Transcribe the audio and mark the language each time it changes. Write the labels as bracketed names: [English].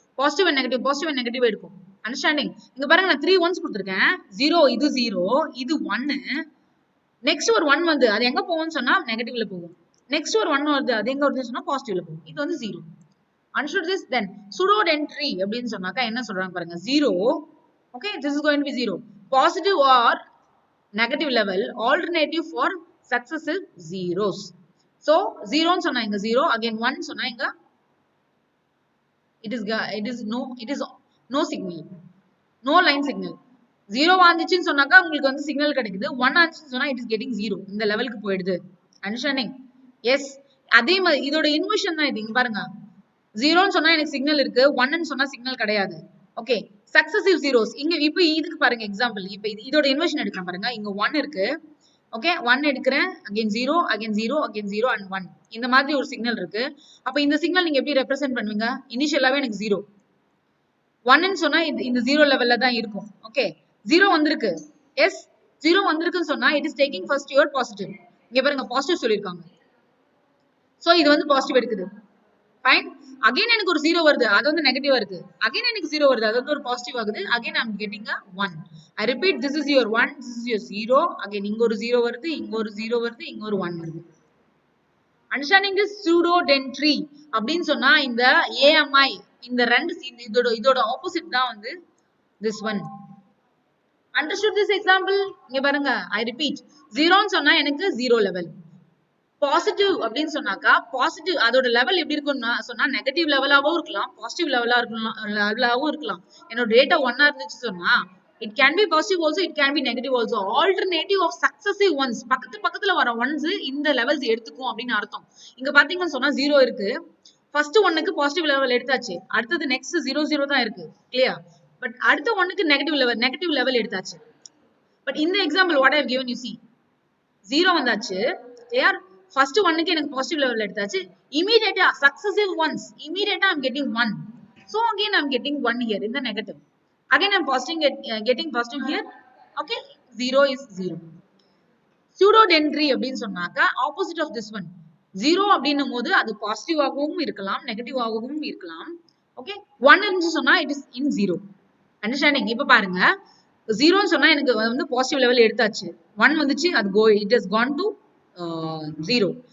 [Tamil] Positive and negative எடுக்கும். Understanding? இங்க பாருங்க நான் 3 ஒன்ஸ் கொடுத்திருக்கேன். 0 இது 0 இது 1. நெக்ஸ்ட் ஒரு 1 வந்து அது எங்க போகும்னு சொன்னா நெகட்டிவ்ல போகும். நெக்ஸ்ட் ஒரு 1 வருது அது எங்க வருதுன்னு சொன்னா பாசிட்டிவ்ல போகும். இது வந்து 0. [English] Understood this? [Tamil] Then pseudo dentry அப்படின்னு சொன்னாக்கா என்ன சொல்றாங்க பாருங்க 0. [English] okay this is going to be 0 positive or negative level alternative for successive zeros. [Tamil] so 0 ன்னு சொன்னா இங்க 0, again 1 சொன்னா இங்க it is no signal, no line signal. 0 வந்துச்சுன்னு சொன்னாக்கா உங்களுக்கு வந்து சிக்னல் கிடைக்குது. 1 ஆச்சுன்னு சொன்னா [English] it is getting 0, [Tamil] இந்த லெவலுக்கு போயிடுது. அண்டர்ஸ்டாண்டிங்? எஸ். அதே மாதிரி இதோட இன்வர்ஷன் தான் இது. இங்க பாருங்க 0 ன்னு சொன்னா எனக்கு சிக்னல் இருக்கு, 1 ன்னு சொன்னா சிக்னல் கிடையாது. ஓகே சக்சசிவ் ஜீரோஸ் இங்க இப்போ இதுக்கு பாருங்க எக்ஸாம்பிள். இப்போ இதோட இன்வர்ஷன் எடுக்கிறேன் பாருங்க. இங்க 1 இருக்கு. ஓகே 1 எடுக்கிறேன், அகைன் 0 அகைன் 0 அகைன் 0 அண்ட் 1 இந்த மாதிரி ஒரு சிக்னல் இருக்கு. அப்ப இந்த சிக்னல் நீங்க எப்படி ரெப்ரசென்ட் பண்ணுவீங்க? இனிஷியலாவே எனக்கு 0, 1 ன்னு சொன்னா இந்த 0 லெவல்ல தான் இருக்கும். ஓகே 0 வந்திருக்கு. எஸ் 0 வந்திருக்குன்னு சொன்னா it is taking first your positive. இங்க பாருங்க பாசிட்டிவ் சொல்லிருக்காங்க. சோ இது வந்து பாசிட்டிவ் எடுக்குது. ஃபைன். அகைன் எனக்கு ஒரு 0 வருது, அது வந்து நெகட்டிவா இருக்கு. அகைன் எனக்கு 0 வருது, அது வந்து ஒரு பாசிட்டிவ் ஆகுது. [English] Again I am getting a 1. I repeat, this is your 1, this is your 0. [Tamil] Again இங்க ஒரு 0 வருது, இங்க ஒரு 0 வருது, இங்க ஒரு 1 வருது. [English] Understanding this pseudo dentry [Tamil] அப்படின்னு சொன்னா இந்த AMI இந்த ரெண்டு இதோட ஆப்போசிட் தான் வந்து this one. [English] Understood this example? [Tamil] இங்க பாருங்க I repeat, 0 ன்னு சொன்னா எனக்கு 0 லெவல். பாசிட்டிவ் அப்படின்னு சொன்னாக்கா பாசிட்டிவ் அதோட லெவல் எப்படி இருக்கும்னா சொன்னா நெகட்டிவ் லெவலாவும் இருக்கலாம், பாசிட்டிவ் லெவலாவும் இருக்கலாம். [English] என்னோட டேட்டா 1 இருந்துச்சு சொன்னா it can be positive also, it can be negative also. Alternative of successive ones, [Tamil] பக்கத்துல வர ones இந்த லெவல்ஸ் எடுத்துக்கும் அப்படின்னு அர்த்தம். இங்க பாத்தீங்கன்னு சொன்னா 0 இருக்கு, ஃபர்ஸ்ட் 1க்கு பாசிட்டிவ் லெவல் எடுத்தாச்சு, அடுத்தது நெக்ஸ்ட் 0 0 தான் இருக்கு. கிளியர்? பட் அடுத்த 1க்கு நெகட்டிவ் லெவல் எடுத்தாச்சு. [English] But இந்த example what I have given you, see 0 வந்தாச்சு. Clear? First 1க்கு எனக்கு பாசிட்டிவ் லெவல் எடுத்தாச்சு. இமிடியேட்டா சக்சசிவ் ஒன்ஸ் இமிடியேட்டா I'm getting 1. So again I'm getting 1 here in the negative. Again I'm getting positive here. Okay 0 is 0. [Tamil] Pseudo dentry அப்படின்னு சொன்னாக்கா opposite of this one. 0 அப்படின்னும் போது அது positive ஆகவும் இருக்கலாம், நெகட்டிவ் ஆகவும் இருக்கலாம். [English] Okay 1 இருந்துச்சு சொன்னா it is in 0. Understanding? [Tamil] இப்ப பாருங்க 0 சொன்னா எனக்கு வந்து பாசிட்டிவ் லெவல் எடுத்தாச்சு, 1 வந்துச்சு, அது [English] It has gone to 0.